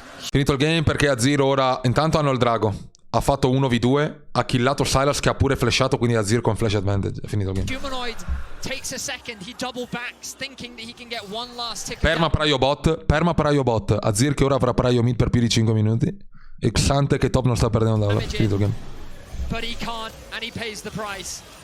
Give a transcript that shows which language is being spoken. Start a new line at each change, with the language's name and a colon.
Italian: Finito il game perché Azir ora... Intanto hanno il drago. Ha fatto 1v2, ha killato Sylas che ha pure flashato, quindi Azir con flash advantage. È finito il game.
English: Humanoid takes a second, he double backs, thinking that he can get one last tick.
Italian: Perma Praio bot. Azir che ora avrà Praio mid per più di 5 minuti. E Xante che top non sta perdendo da ora. Finito il game.
English: But he can't, and he pays the price.